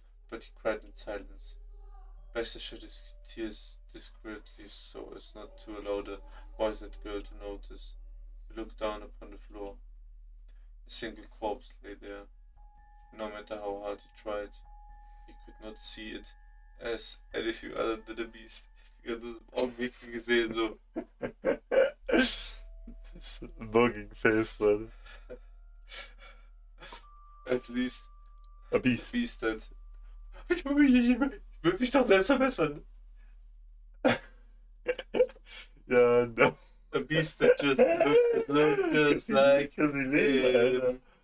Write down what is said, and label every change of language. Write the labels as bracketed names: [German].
[English] But he cried in silence. Best shed his tears discreetly so as not to allow the white-haired girl to notice. He looked down upon the floor. A single corpse lay there. No matter how hard he tried, he could not see it as anything other than a beast. [German] Ich hab das im Augenblick gesehen, so. Das ist ein Bogging Face, Mann. [English] At least A beast. a beast that. [German] Ich will mich doch selbst verbessern. Ja, [English] no. A beast that just looked just like him.